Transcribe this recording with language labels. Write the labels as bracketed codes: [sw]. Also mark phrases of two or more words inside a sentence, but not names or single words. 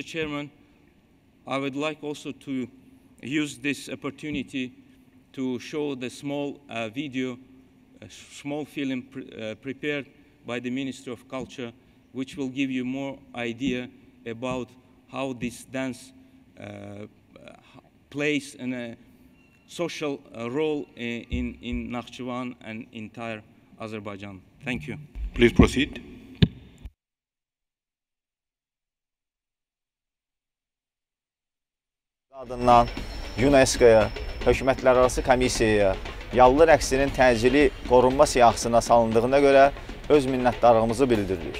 [en] Chairman, I would like also to use this opportunity to show the small video, a small film prepared by the Ministry of Culture, which will give you more idea about how this dance plays a social role in Nakhchivan and entire Azerbaijan. Thank you. Please proceed. [az] Adından UNESCO-ya, hökumətlərarası komissiyaya Yallı rəqsinin təcili qorunma siyahısına salındığına görə öz minnətdarlığımızı bildiririk.